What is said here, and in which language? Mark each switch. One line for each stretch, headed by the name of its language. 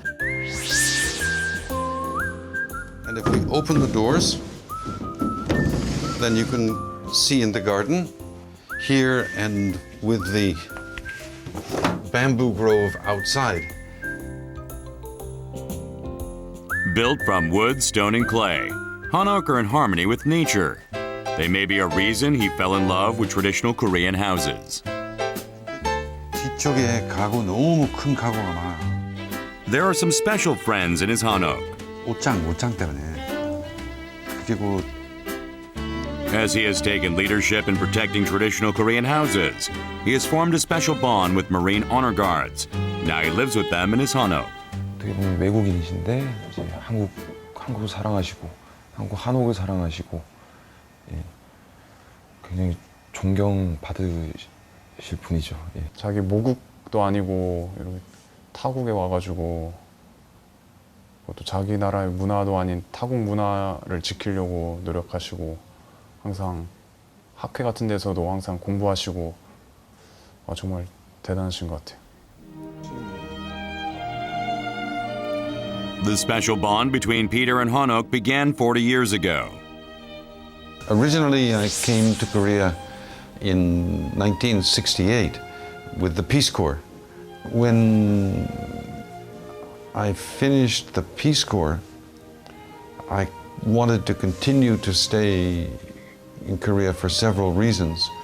English: And if we open the doors, then you can see in the garden here and with the bamboo grove outside. Built from wood, stone, and clay, Hanok are in harmony with nature. They may be a reason he fell in love with traditional Korean houses.
Korean: 뒤쪽에 가구 너무 큰 가구가 많아.
English: There are some special friends in his Hanok.
Korean: 옷장 때문에. 그리고
English: As he has taken leadership in protecting traditional Korean houses, he has formed a special bond with Marine Honor Guards. Now he lives with them in his Hanok.
Korean: 어떻게 보면 외국인이신데 이제 한국을 사랑하시고 한옥을 사랑하시고 굉장히 존경받으실 분이죠. 자기 모국도 아니고 이렇게 타국에 와가지고 또 자기 나라의 문화도 아닌 타국 문화를 지키려고 노력하시고 항상 학회 같은 데서도 항상 공부하시고 정말 대단하신 것 같아요.
English: The special bond between Peter and Hanok began 40 years ago. originally I came to Korea in 1968 with the Peace Corps. When I finished the Peace Corps, I wanted to continue to stay in Korea for several reasons.